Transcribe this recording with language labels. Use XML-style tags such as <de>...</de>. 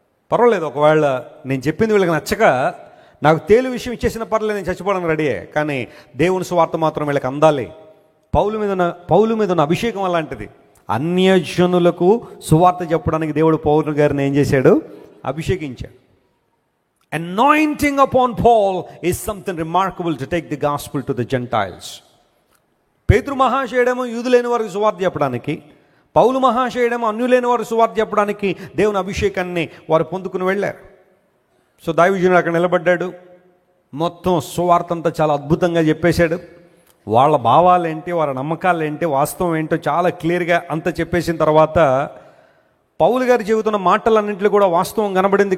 <te>పర్వాలేదు, ఒకవేళ నేను చెప్పింది వీళ్ళకి నచ్చక నాకు తేలు విషయం ఇచ్చేసిన పర్లేదు, నేను చచ్చిపోవడానికి రెడీయే, కానీ దేవుని సువార్త మాత్రం వీళ్ళకి అందాలి పౌలు మీద ఉన్న అభిషేకం అలాంటిది. అన్యజనులకు సువార్త చెప్పడానికి దేవుడు పౌలు గారిని ఏం చేశాడు? అభిషేకించాడు.</te> <en>Anointing upon Paul is something remarkable to take the gospel to the Gentiles.</en> <te>పేతురు మహాశయుడేమో యూదులైన వారికి సువార్త చెప్పడానికి, పౌలు మహాశయుడేమో అన్యులైన వారికి సువార్త చెప్పడానికి దేవుని అభిషేకాన్ని వారు పొందుకుని వెళ్ళారు. సో దైవజనుడు అక్కడ నిలబడ్డాడు, మొత్తం సువార్త అంతా చాలా అద్భుతంగా చెప్పేశాడు. వాళ్ళ భావాలేంటి, వాళ్ళ నమ్మకాలు ఏంటి, వాస్తవం ఏంటో చాలా క్లియర్గా అంతా చెప్పేసిన తర్వాత పౌలు గారు చెబుతున్న మాటలన్నింటిలో కూడా వాస్తవం కనబడింది.</te>